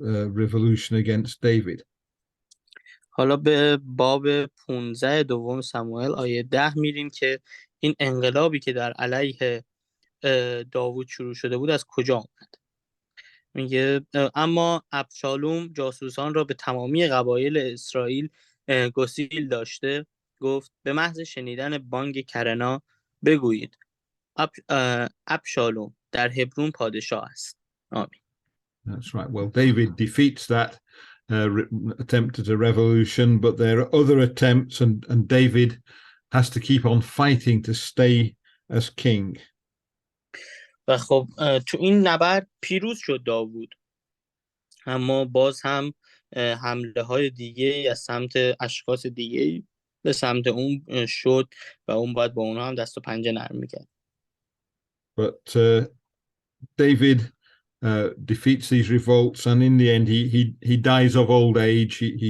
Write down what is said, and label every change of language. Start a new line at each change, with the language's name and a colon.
English: revolution against David.
Persian: حالا به باب 15 دوم سموئل آیه 10 میریم که این انقلابی که در علیه داوود شروع شده بود از کجا آمد. میگه اما ابشالوم جاسوسان را به تمامی قبایل اسرائیل گسیل داشته، گفت به محض شنیدن بانگ کرنا بگویید ابشالوم در هبرون پادشاه است. آمین.
English: That's right. Well, David defeats that attempt at a revolution, but there are other attempts, and David has to keep on fighting to stay as king.
Persian: و خب تو این نبرد پیروز شد داوود، اما باز هم حمله های دیگه از سمت اشخاص دیگه به سمت اون شد و اون باید با اونها هم دست و پنجه نرم میکرد.
English: But David defeats these revolts, and in the end he dies of old age.